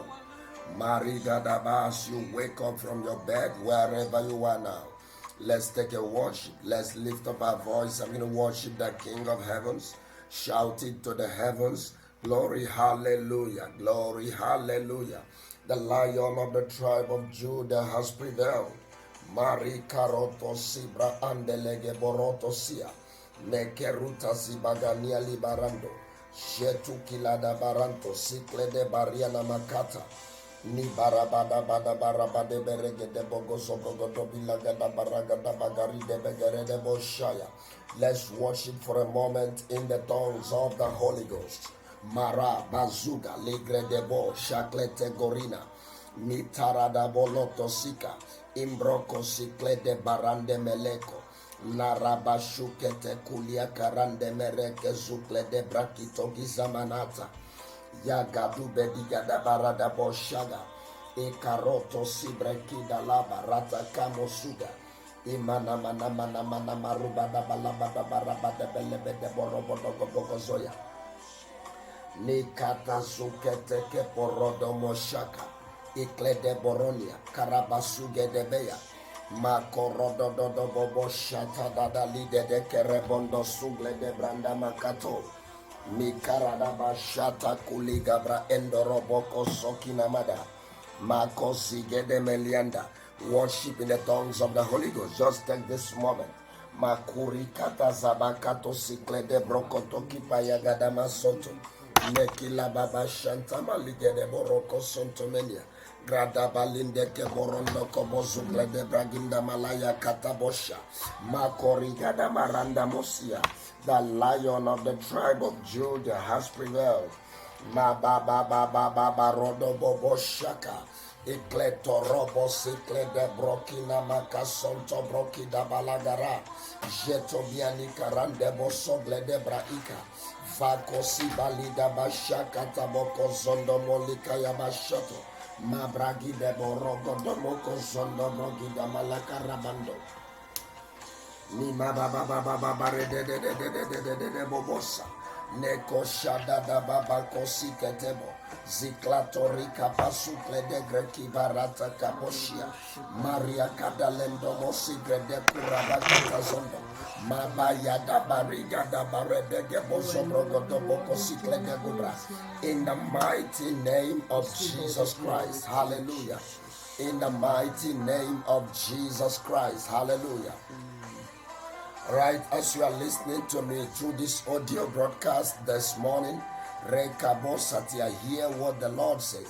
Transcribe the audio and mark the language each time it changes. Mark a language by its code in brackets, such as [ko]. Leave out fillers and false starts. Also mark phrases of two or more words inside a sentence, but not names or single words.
[en] Marigadabas, you wake up from your bed wherever you are now. Let's take a worship. Let's lift up our voice. I'm going to worship the King of Heavens. Shout it to the heavens. Glory, hallelujah, glory, hallelujah. The Lion of the tribe of Judah has prevailed. Mari karoto sibra andelege boroto sia. Nekeruta zibagania libarando. Shetu kilada baranto sikle de bariana makata. Ni barabada bada barabade berege de bogoso bogoto bilaga da baraga da bagari de begere de boshaya. Let's worship for a moment in the tongues of the Holy Ghost. Mara bazuga ligre de bo shaklete gorina. Mitarada boloto sika. Imbroko sikle de barande meleko. Narabashukete kulia karande mereke zukle de brakito gizamanata. Yagadu bedigada barada boshaga. Ekaroto sibrekida laba rata kamosuga. Imana mana mana mana marubada balabada barabada belebede borobodo gobogozoya. Nikata zukete ke porodo moshaka. Ikle de boronia. Karabasuge de beya. Makorodo dodo bobo shata dada lide de kerebondo sugle de branda makato. Mikarada bashata kuligabra endoroboko sokinamada. Makosige de melianda. Worship in the tongues of the Holy Ghost. Just take this moment. Makuri kata zabakato sikle de brokotoki payagadama soto. Nekila baba shantama lige de boroko sontomenia. Grada balinde ke borondo kobo zugle de braginda malaya katabosha. Makorigada maranda mosia. The Lion of the tribe of Judah has prevailed. Ma ba ba ba ba ba ba rodo bobo shaka. Ikleto robo sikle de brokina makasonto brokida balagara. Jeto biani karande bosogle de braika. Vakosi balida bashaka taboko zondo molika ya bashoto. Mabragi de borogo domoko zondo brogida malaka rabando. Ni ma ba ba ba ba ba ba re de bobosa. Neko shada da baba kosi ketebo. Ziklatorika pasukle de greki barata kaposhia. Maria kadalendo mosigre de kurabata kazondo. Mabaya da bariga da barede de bozobrogo do boko sikle de gubra. In the mighty name of Jesus Christ. Hallelujah. In the mighty name of Jesus Christ. Hallelujah. Right, as you are listening to me through this audio broadcast this morning, Rekabosatia, hear what the Lord says.